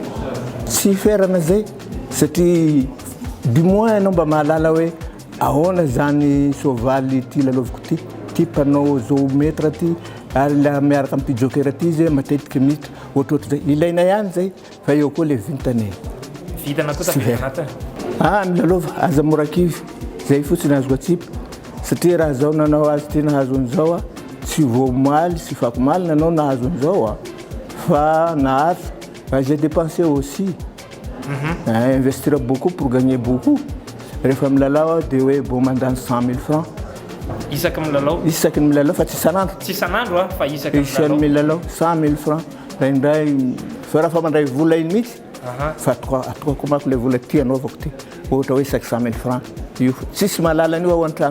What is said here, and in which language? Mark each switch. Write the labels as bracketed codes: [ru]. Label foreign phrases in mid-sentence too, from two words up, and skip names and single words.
[mg] Tsy ferana zay satria [fr] du moins [mg] ianao mba mahalala hoe ahoana zany soavaly ty laloviko ty panao zoomètre ty ary la miaraka amin'ny ty joker ty izy matetiky mita ohatrohatry zay ilaina ihany zay fa eo koa le vintany vitana koa tafianatiny milalova aza morakivy zay fotsiny azoko atsipa satria raha zao nanao azy ty nahazo an'izao a tsy voamaly tsy fakomaly nanao nahazo an'izao a fa nahazo [fr] j'ai dépensé aussi investir beaucoup pour gagner beaucoup [mg] rehefa milalao dia hoe bo mandany 100 000 francs isaky milalao fa tsy isanandro fa isaky milalao 100 000 francs raindray fa raha fa mandray vola iny mihitsy fa atokako mako le vola ty anaovako ty ohatra hoe isaky 100 000 francs io tsisy mahalalany io ao an-trano